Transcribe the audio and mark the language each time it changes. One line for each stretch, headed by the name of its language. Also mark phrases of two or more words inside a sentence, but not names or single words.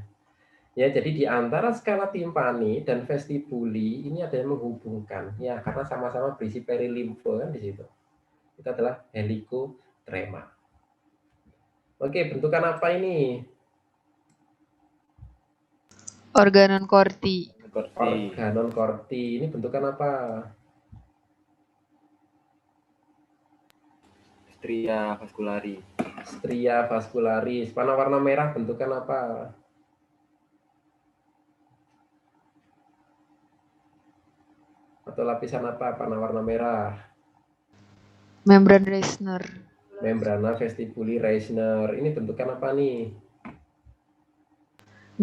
Indonesian: Ya, jadi di antara skala timpani dan vestibuli ini ada yang menghubungkan ya karena sama-sama berisi perilimfo kan di situ. Itu adalah helikotrema. Oke, bentukan apa ini? Organon corti. Organon corti. Ini bentukan apa? Stria vascularis. Stria vascularis. Panah warna merah bentukan apa? Atau lapisan apa panah warna merah? Membran Reisner. Membrana vestibuli Reisner. Ini bentukan apa nih?